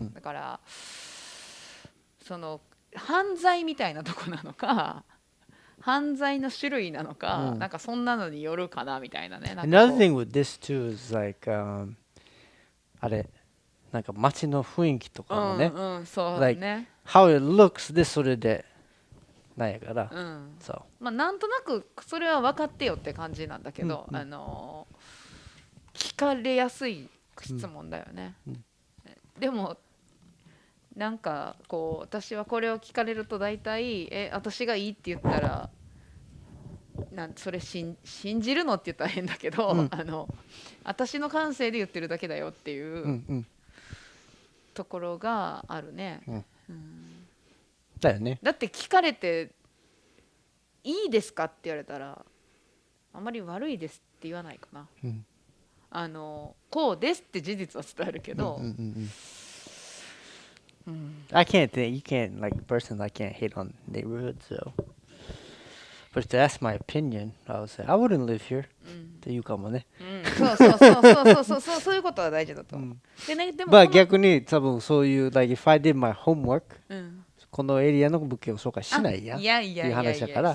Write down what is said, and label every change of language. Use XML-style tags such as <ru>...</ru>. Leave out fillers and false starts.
<ja>だから、その犯罪みたいなとこなのか、犯罪の種類なのか、なんかそんなのによるかなみたいなね。</ja> <en>Another thing with this too is like,</en> <ja>あれ、なんか街の雰囲気とかもね。そうね。</ja> <en>Like, how it looks</en> <ja>でそれで、なんやから、そう。まあなんとなくそれは分かってよって感じなんだけど、聞かれやすい質問だよね。でもなんかこう私はこれを聞かれると大体私がいいって言ったらそれ信じるのって言ったら変だけど、私の感性で言ってるだけだよっていうところがあるね。だよね。だって聞かれていいですかって言われたらあまり悪いですって言わないかな。こうですって事実は伝えるけど。</ja> <en>I can't think. You can't like personally. I can't hate on neighborhoods. So, but if that's my opinion, I would say I wouldn't live here.</en> <ja>っていうかもね。そういうことは大事だと思う。でね、でも逆に多分そういう</ja> <en>like if I did my homework、</en> <ja>このエリアの物件を紹介しないやんっていう話だから。</ja>